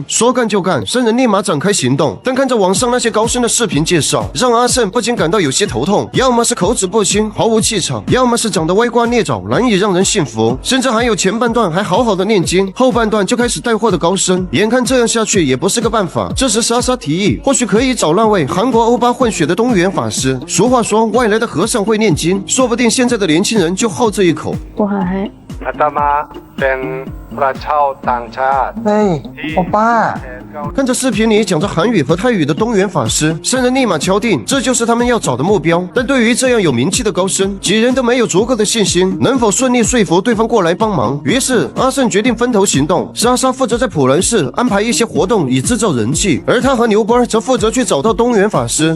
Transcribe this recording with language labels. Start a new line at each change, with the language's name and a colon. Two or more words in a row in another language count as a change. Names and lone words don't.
Chinese: 说干就干，三人立马展开行动。但看着网上那些高僧的视频介绍，让阿胜不禁感到有些头痛，要么是口齿不清，毫无气场，要么是长得歪瓜裂枣，难以让人信服，甚至还有前半段还好好的念经，后半段就开始带货的高僧。眼看这样下去也不是个办法，这时莎莎提议，或许可以找那位韩国欧巴混血的东元法师。俗话说，外来的和尚会念经，说不定现在的年轻人就好这一口。
Thai: กูหาให้ อาตมาเป็นพระเช่าต่างชาติ เฮ้ยโอป้า
Chinese: 看着视频里讲着韩语和泰语的东元法师，三人立马敲定，这就是他们要找的目标。但对于这样有名气的高僧，几人都没有足够的信心，能否顺利说服对方过来帮忙。于是阿胜决定分头行动，莎莎负责在普兰市安排一些活动以制造人气，而他和牛波则负责去找到东元法师。